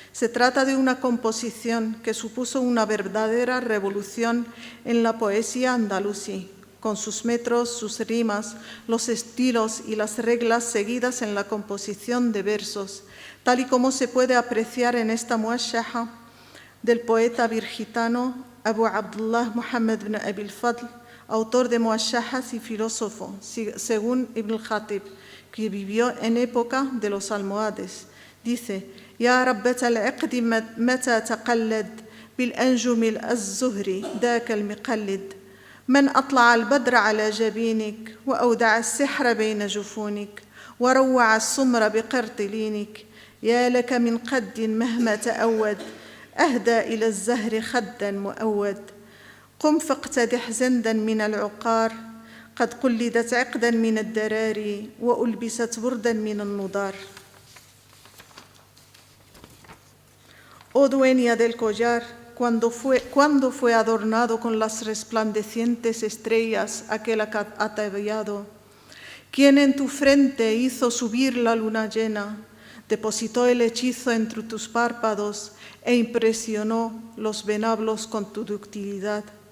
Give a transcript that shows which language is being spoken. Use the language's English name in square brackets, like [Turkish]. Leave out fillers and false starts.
[Spanish] Se trata de una composición que supuso una verdadera revolución en la poesía andalusí, con sus metros, sus rimas, los estilos y las reglas seguidas en la composición de versos, tal y como se puede apreciar en esta muashaha del poeta virgitano Abu Abdullah Muhammad ibn Abi al-Fadl, autor de muashahas y filósofo, según Ibn al-Khatib, que vivió en época de los almohades. Dice: [Arabic] يا ربة العقد متى تقلد بالأنجم الزهري ذاك المقلد من أطلع البدر على جبينك وأودع السحر بين جفونك وروع السمر بقرطلينك يا لك من قد مهما تأود أهدى إلى الزهر خدا مؤود قم فاقتدح زندا من العقار قد قلدت عقدا من الدراري وألبست بردا من النضار. [Spanish] Oh dueña del collar, ¿cuándo fue adornado con las resplandecientes estrellas aquel ataviado? ¿Quién en tu frente hizo subir la luna llena, depositó el hechizo entre tus párpados e impresionó los venablos con tu ductilidad?